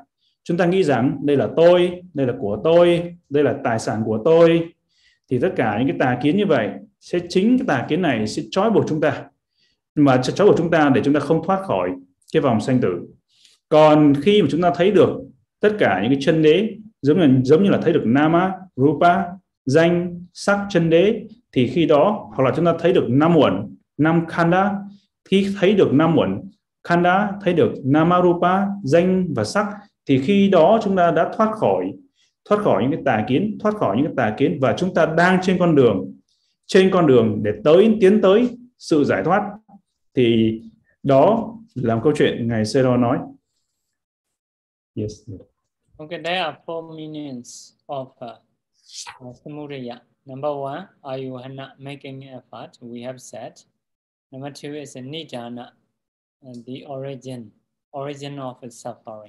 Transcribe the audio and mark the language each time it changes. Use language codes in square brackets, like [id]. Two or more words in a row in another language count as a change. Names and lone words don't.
[vi] Chúng ta nghĩ rằng đây là tôi, đây là của tôi, đây là tài sản của tôi. Thì tất cả những cái tà kiến như vậy chính cái tà kiến này sẽ trói buộc chúng ta, mà trói buộc chúng ta để chúng ta không thoát khỏi cái vòng sanh tử. Còn khi mà chúng ta thấy được tất cả những cái chân đế, giống như là thấy được [pi] nama, rupa, [vi] danh, sắc, chân đế, thì khi đó, hoặc là chúng ta thấy được năm uẩn, năm khanda, khi thấy được năm uẩn khanda, thấy được [pi] nama, rupa, [vi] danh và sắc, thì khi đó chúng ta đã thoát khỏi những cái tà kiến, và chúng ta đang trên con đường để tiến tới sự giải thoát. Thì đó là một câu chuyện Ngài Sayadaw nói. [en] Yes. Okay, there are four meanings of samudaya. Number one, are you not making effort? We have said. Number two is a nidana, the origin of suffering.